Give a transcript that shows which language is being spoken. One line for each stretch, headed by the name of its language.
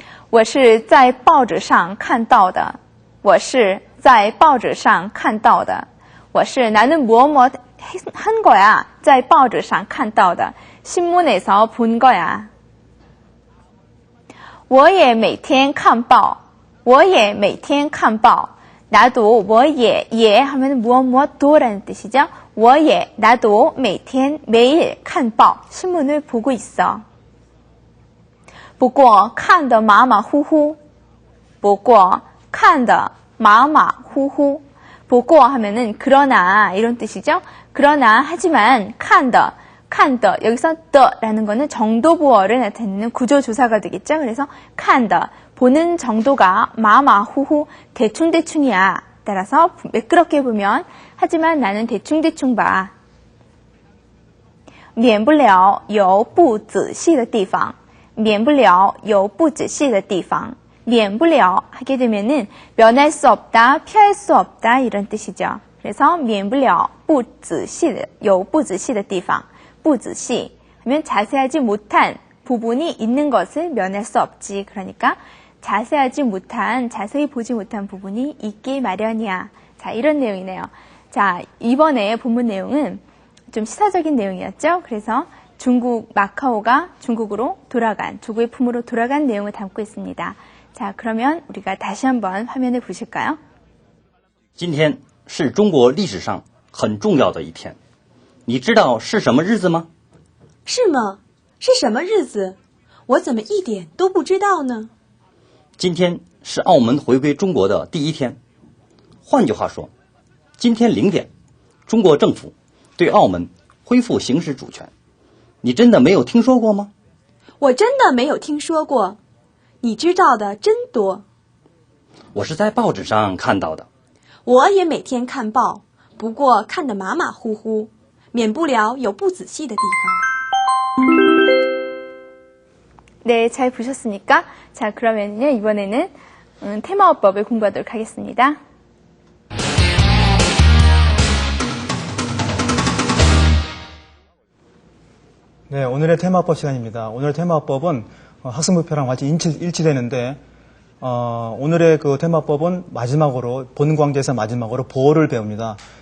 Chinese: 我是在报纸上看到的我是在报纸上看到的我是
Korean: 나는 무엇 한 거야.
Chinese: 在报纸上看到的
Korean: 신문에서 본 거야.
Chinese: 我也每天看报我也每天看报
Korean: 나도
Chinese: 我也
Korean: 하면 무엇도라는 뜻이죠.
Chinese: 我也
Korean: 나도
Chinese: 每天
Korean: 매일
Chinese: 看报
Korean: 신문을 보고 있어.
Chinese: 不过看得马马虎虎不过看得马马虎虎
Korean: 보고 하면은 그러나 이런 뜻이죠. 그러나 하지만
Chinese: 看的
Korean: 여기서 더라는 거는 정도보어를 나타내는 구조조사가 되겠죠. 그래서
Chinese: 看的
Korean: 보는 정도가 마마후후 대충대충이야. 따라서 매끄럽게 보면 하지만 나는 대충대충 봐.
Chinese: 免不了有不仔细的地方免不了有不仔细的地方免不了
Korean: 하게 되면은 면할 수 없다, 피할 수 없다 이런 뜻이죠. 그래서
Chinese: 免不了不仔细的有不仔细的地方不仔细
Korean: 하면 자세하지 못한 부분이 있는 것을 면할 수 없지. 그러니까 자세하지 못한, 자세히 보지 못한 부분이 있기 마련이야. 자, 이런 내용이네요. 자, 이번에 본문 내용은 좀 시사적인 내용이었죠. 그래서 중국 마카오가 중국으로 돌아간, 중국의 품으로 돌아간 내용을 담고 있습니다. 자, 그러면 우리가 다시 한번 화면을 보실까요?
Chinese: 今天是中国历史上很重要的一天，你知道是什么日子吗？是吗？是什么日子？我怎么一点都不知道呢？今天是澳门回归中国的第一天。换句话说，今天0点，中国政府对澳门恢复行使主权。你真的没有听说过吗？我真的没有听说过。你知道的真多。我是在报纸上看到的。我也每天看报，不过看得马马虎虎，免不了有不仔细的地方。
Korean: 네, 잘 보셨습니까? 자, 그러면요, 이번에는 테마어법을 공부하도록 하겠습니다. 네, 오늘의 테마법 시간입니다. 오늘의 테마법은 학습목표랑 완전히 일치되는데, 오늘의 그 테마법은 마지막으로, 본 관계에서 마지막으로 보호를 배웁니다.